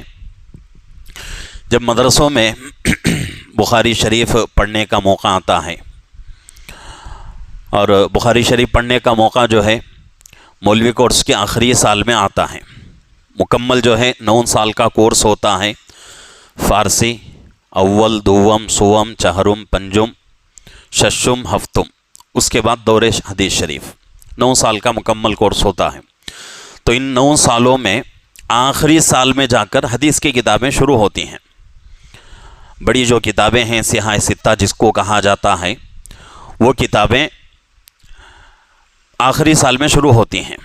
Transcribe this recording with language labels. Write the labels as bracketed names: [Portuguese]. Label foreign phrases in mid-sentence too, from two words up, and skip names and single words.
[Urdu] جب مدرسوں میں بخاری شریف پڑھنے کا موقع آتا ہے، اور بخاری شریف پڑھنے کا موقع جو ہے مولوی کورس کے آخری سال میں آتا ہے، مکمل جو ہے 9 سال کا کورس ہوتا ہے، فارسی اول، دوم، سوم، چہرم، پنجم، ششم، ہفتم، اس کے بعد دور حدیث شریف، 9 سال کا مکمل کورس ہوتا ہے۔ تو ان 9 سالوں میں آخری سال میں جا کر حدیث کی کتابیں شروع ہوتی ہیں۔ بڑی جو کتابیں ہیں سیاہ ستہ جس کو کہا جاتا ہے، وہ کتابیں آخری سال میں شروع ہوتی ہیں۔